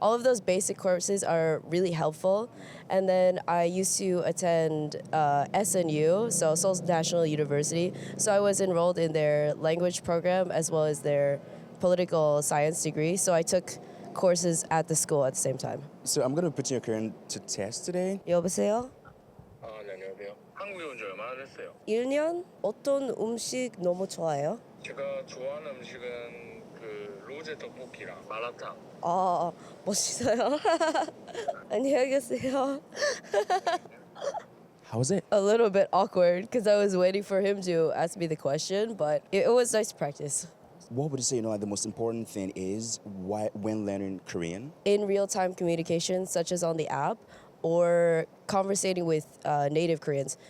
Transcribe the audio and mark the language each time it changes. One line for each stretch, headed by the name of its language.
English: All of those basic courses are really helpful. And then I used to attend SNU, so Seoul National University. So I was enrolled in their language program as well as their political science degree. So I took courses at the school at the same time. So I'm going to put your Korean to test today.
Korean: 여보세요? 네, 안녕하세요. 한국에 온 지 얼마나 됐어요? 1년? 어떤 음식 너무 좋아해요? 제가 좋아하는 음식은 그 로제 떡볶이랑 마라탕. 멋있어요. 안녕히 계세요.
English: How was it? A little bit awkward because I was waiting for him to ask me the question, but it was nice practice. What would you say, like the most important thing is when learning Korean? In real-time communication, such as on the app, or conversating with native Koreans.